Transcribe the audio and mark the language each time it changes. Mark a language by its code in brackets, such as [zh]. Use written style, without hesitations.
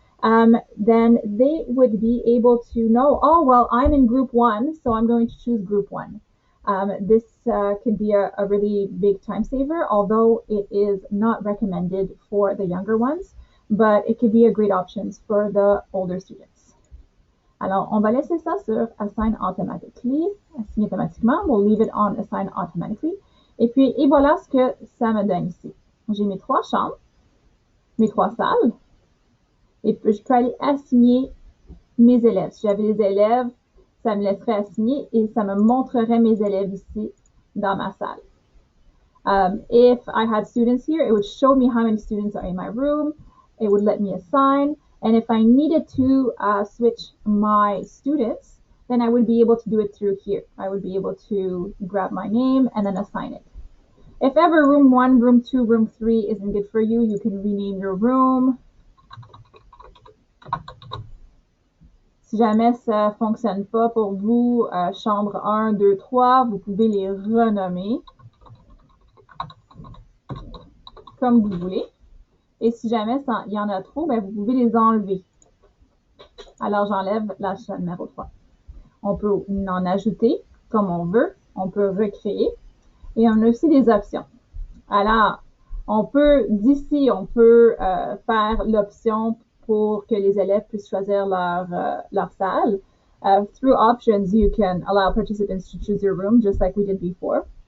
[en] Then they would be able to know, well, I'm in group 1, so I'm going to choose group 1. This could be a really big time saver, although it is not recommended for the younger ones, but it could be a great option for the older students. [fr] Alors, on va laisser ça sur Assign Automatically, assigner automatiquement. [en] We'll leave it on Assign Automatically. [fr] Et voilà ce que ça me donne ici. J'ai mes 3 chambres, mes 3 salles, et puis je peux aller assigner mes élèves. Si j'avais des élèves, ça me laisserait assigner et ça me montrerait mes élèves ici dans ma salle. [en] If I had students here, it would show me how many students are in my room. It would let me assign. And if I needed to switch my students, then I would be able to do it through here. I would be able to grab my name and then assign it. If ever room 1, room 2, room 3 isn't good for you, you can rename your room. [fr] Si jamais ça fonctionne pas pour vous, chambre 1, 2, 3, vous pouvez les renommer comme vous voulez. Et si jamais il y en a trop, vous pouvez les enlever. Alors, j'enlève la chaîne numéro 3. On peut en ajouter comme on veut. On peut recréer. Et on a aussi des options. Alors, d'ici, on peut faire l'option pour que les élèves puissent choisir leur salle. [en] Through options, you can allow participants to choose your room, just like we did before.